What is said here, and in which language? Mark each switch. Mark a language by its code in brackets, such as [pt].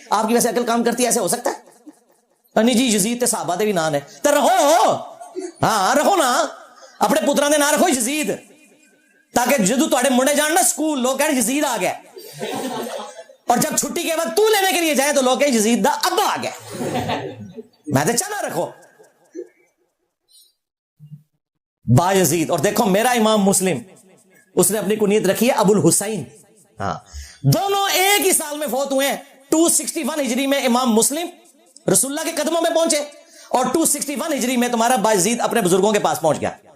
[ur] آپ کی ویسے عقل کام کرتی ہے؟ ایسے ہو سکتا ہے؟ نہیں جی, [pa] یزید تے صحابہ دے بھی نام ہے تو رہو, ہاں رہو نا, اپنے پتراں دے نام رکھو یزید, تاکہ جدو تہاڈے منڈے جان نا سکول لوگ کہن یزید آ گیا, [ur] اور جب چھٹی کے وقت تو لینے کے لیے جائے تو لوگ کہیں [pa] یزید دا ابا آ گیا. میں تے چاہنا رکھو با یزید. [ur] اور دیکھو میرا امام مسلم, اس نے اپنی کنیت رکھی ہے ابو الحسین. ہاں, دونوں ایک ہی سال میں فوت ہوئے ہیں. 261 ہجری میں امام مسلم رسول اللہ کے قدموں میں پہنچے, اور 261 ہجری میں تمہارا بایزید اپنے بزرگوں کے پاس پہنچ گیا.